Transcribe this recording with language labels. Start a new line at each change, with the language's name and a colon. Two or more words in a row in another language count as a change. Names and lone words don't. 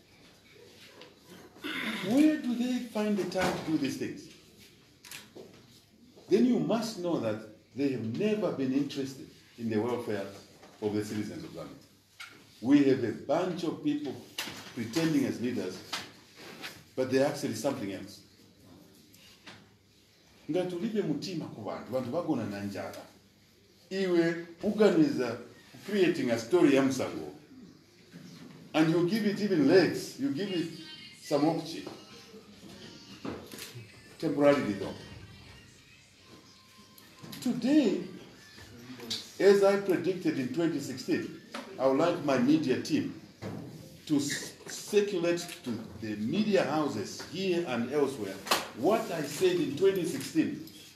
English: Where do they find the time to do these things? Then you must know that they have never been interested in the welfare of the citizens of Ghana. We have a bunch of people pretending as leaders, but they're actually something else.
Bemba: Ngatulibe mutima ku bantu bagona na njala.
Nyanja: Iwe uganiza
English: creating a story
Nyanja: ya Musango.
English: And you give it even legs, you give it some okchi. Temporarily though. Today, as I predicted in 2016, I would like my media team to circulate to the media houses here and elsewhere what I said in 2016.